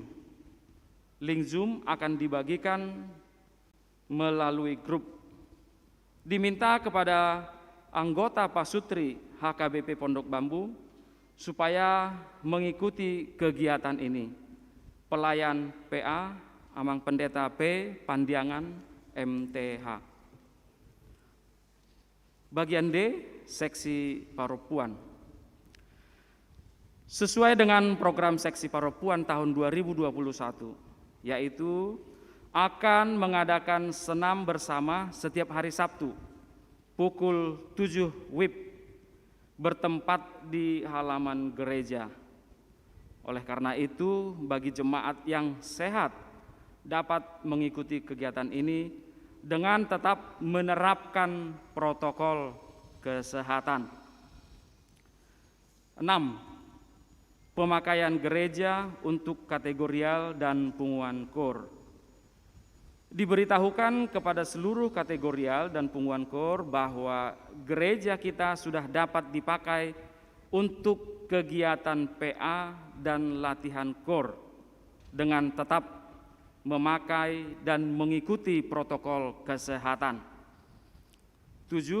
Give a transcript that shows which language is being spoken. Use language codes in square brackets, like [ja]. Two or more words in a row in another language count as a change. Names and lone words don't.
[id] Link Zoom akan dibagikan melalui grup. Diminta kepada anggota Pasutri HKBP Pondok Bambu supaya mengikuti kegiatan ini. Pelayan PA Amang Pendeta P Pandiangan MTH. Bagian D, seksi paropuan. Sesuai dengan program seksi paropuan tahun 2021, yaitu akan mengadakan senam bersama setiap hari Sabtu pukul 7 WIB bertempat di halaman gereja. Oleh karena itu, bagi jemaat yang sehat dapat mengikuti kegiatan ini dengan tetap menerapkan protokol kesehatan. 6. Pemakaian gereja untuk kategorial dan punguan kor. Diberitahukan kepada seluruh kategorial dan punguan kor bahwa gereja kita sudah dapat dipakai untuk kegiatan PA dan latihan kor dengan tetap memakai dan mengikuti protokol kesehatan. 7.